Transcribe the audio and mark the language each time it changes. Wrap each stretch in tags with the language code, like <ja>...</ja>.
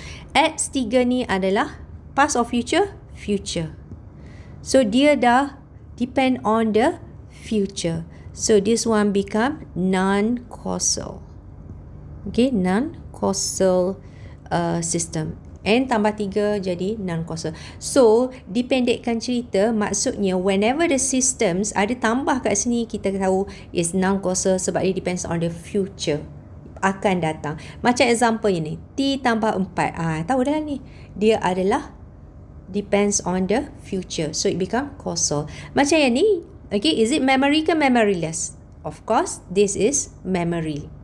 <en>X3</en> <ms>ni adalah</ms> <en>past or future? Future. So,</en> <ms>dia dah</ms> <en>depend on the future. So, this one become non-causal. Okay, non-causal system.</en> <ms>N tambah 3 jadi non-causal. So, dipendekkan cerita, maksudnya</ms> <en>whenever the systems</en> <ms>ada tambah kat sini, kita tahu</ms> <en>is non-causal</en> <ms>sebab dia</ms> <en>depends on the future.</en> <ms>Akan datang. Macam example ni, T tambah 4. Tahu dah ni. Dia adalah</ms> <en>depends on the future. So, it become causal.</en> <ms>Macam yang ni,</ms> <en>okay, is it memory ke memoryless? Of course, this is memory.</en>